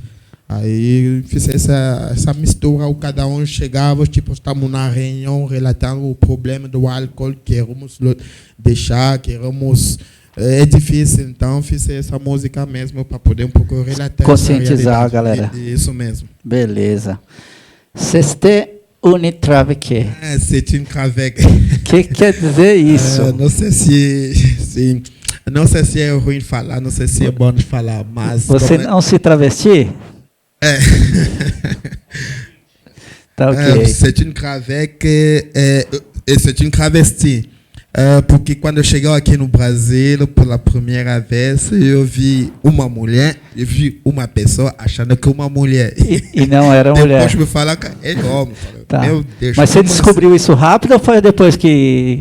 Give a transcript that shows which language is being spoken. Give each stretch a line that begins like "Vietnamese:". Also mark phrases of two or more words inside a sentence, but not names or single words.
Portuguese: Aí fiz essa mistura, cada um chegava, tipo, estamos na reunião relatando o problema do álcool, queremos deixar, queremos... É difícil, então fiz essa música mesmo para poder um pouco relatar. Conscientizar a galera. Isso mesmo. Beleza.
French: C'est une traveke. C'est une traveke.
Portuguese: O que quer dizer isso? Não sei se... Não sei se é ruim falar, não sei se é bom de falar, mas... Você não se travesti? Tá ok.
French: C'est une traveke, c'est une travesti.
Portuguese: Porque quando eu cheguei aqui no Brasil pela primeira vez, eu vi uma mulher, eu vi uma pessoa achando que uma mulher. E não era mulher. Depois me falaram que é homem. Tá. Meu Deus. Mas você descobriu isso rápido ou foi depois que...